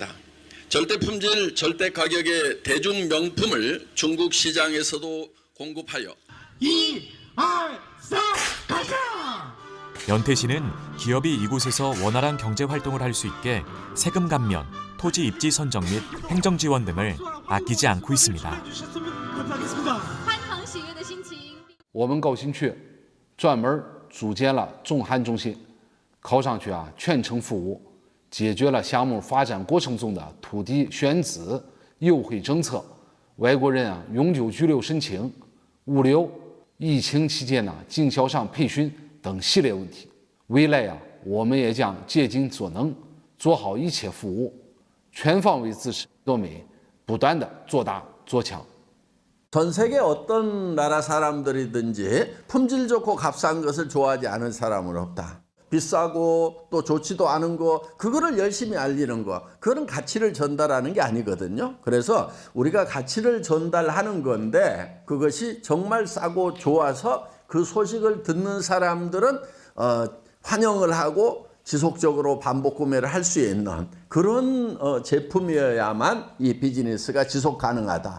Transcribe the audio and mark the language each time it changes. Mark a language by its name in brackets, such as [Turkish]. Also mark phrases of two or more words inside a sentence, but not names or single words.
[Korean] 절대 품질, 절대 가격의 대중 명품을 중국 시장에서도 공급하여 1, 2, 3, 가자! 연태시는 기업이 이곳에서 원활한 경제 활동을 할 수 있게 세금 감면, 토지 입지 선정 및 행정 지원 등을 아끼지 않고 있습니다. [Chinese] 我们高新区专门组建了中韩中心，考上去全程服务，解决了项目发展过程中的土地选址、优惠政策、外国人永久居留申请、物流、疫情期间经销商培训等系列问题。未来我们也将竭尽所能，做好一切服务，全方位支持多美，不断的做大做强。 [Korean] 전 세계 어떤 나라 사람들이든지 품질 좋고 값싼 것을 좋아하지 않은 사람은 없다. 비싸고 또 좋지도 않은 거 그거를 열심히 알리는 거 그거는 가치를 전달하는 게 아니거든요. 그래서 우리가 가치를 전달하는 건데 그것이 정말 싸고 좋아서 그 소식을 듣는 사람들은 환영을 하고 지속적으로 반복 구매를 할 수 있는 그런 제품이어야만 이 비즈니스가 지속 가능하다.